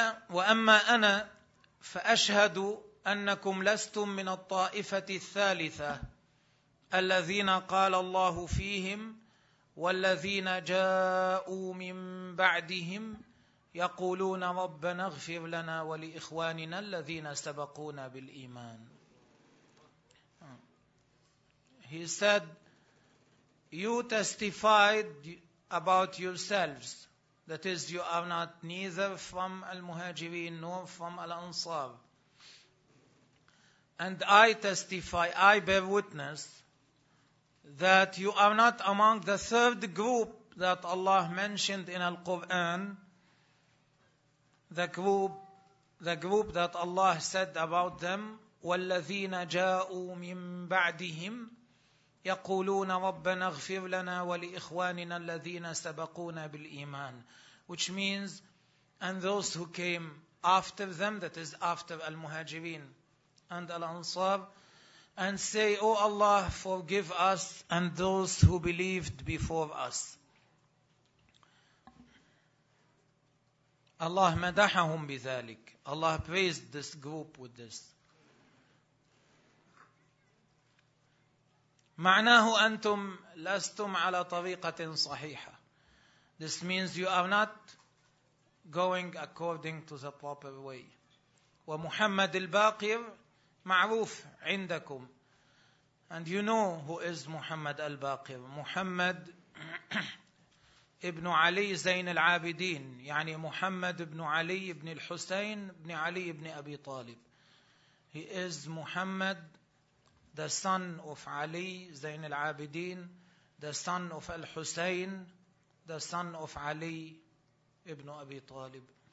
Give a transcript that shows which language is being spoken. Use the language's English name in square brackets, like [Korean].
[Arabic] وأما أنا فأشهد أنكم لستم من الطائفة الثالثة الذين قال الله فيهم، والذين جاءوا من بعدهم يقولون ربنا اغفر لنا ولإخواننا الذين سبقونا بالإيمان. [English] He said, You testified about yourselves, that is, you are not neither from al-muhajirin nor from al-ansar. And I testify, I bear witness, that you are not among the third group that Allah mentioned in al-Quran, the group that Allah said about them, [Arabic] وَالَّذِينَ جَاءُوا مِن بَعْدِهِمْ يقولون ربنا اغفر لنا ولإخواننا الذين سبقونا بالإيمان. [English] Which means, and those who came after them, that is after المهاجرين and الأنصار, and say, O Allah, forgive us and those who believed before us. [Arabic] Allah مدحهم بذلك. [English] Allah praised this group with this. [Arabic] معناه أنتم لستم على طريقة صحيحة. [English] This means you are not going according to the proper way. [Arabic] ومحمد الباقر معروف عندكم. [English] And you know who is محمد الباقر. محمد [Arabic] ابن علي زين العابدين، يعني محمد بن علي بن الحسين بن علي بن أبي طالب. [English] He is Muhammad, the son of Ali, زين العابدين, the son of Al-Husayn, the son of Ali, ابن أبي طالب.